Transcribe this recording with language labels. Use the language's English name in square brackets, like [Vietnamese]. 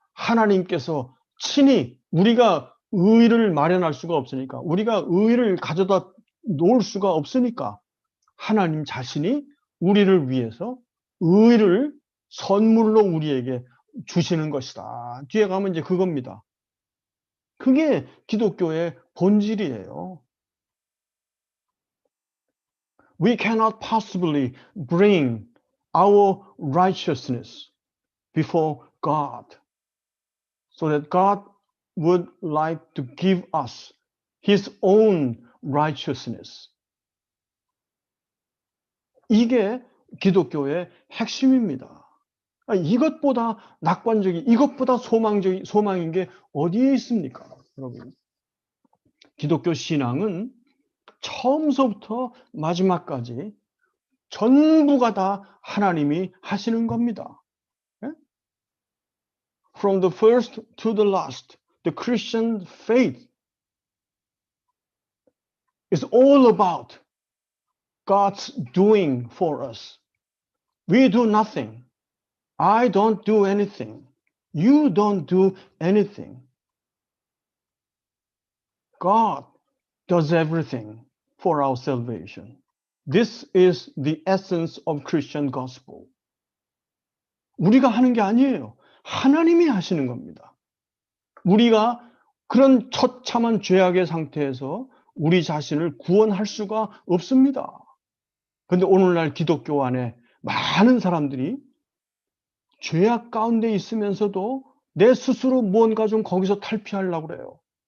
[Korean] 하나님께서 친히, 우리가 의를 마련할 수가 없으니까, 우리가 의를 가져다 놓을 수가 없으니까 하나님 자신이 우리를 위해서 의를 선물로 우리에게 주시는 것이다. 뒤에 가면 이제 그겁니다. 그게 기독교의 본질이에요. [English] We cannot possibly bring our righteousness before God, so that God would like to give us His own righteousness. [Korean] 이게 기독교의 핵심입니다. 이것보다 낙관적인, 이것보다 소망인 게 어디에 있습니까, 여러분? 기독교 신앙은 처음서부터 마지막까지 전부가 다 하나님이 하시는 겁니다. [English] From the first to the last, the Christian faith is all about God's doing for us. We do nothing. I don't do anything. You don't do anything. God does everything for our salvation. This is the essence of Christian gospel. [Korean] 우리가 하는 게 아니에요. 하나님이 하시는 겁니다. 우리가 그런 처참한 죄악의 상태에서 우리 자신을 구원할 수가 없습니다. 그런데 오늘날 기독교 안에 많은 사람들이 죄악 가운데 있으면서도 내 스스로 무언가 좀 거기서 탈피하려고 그래요.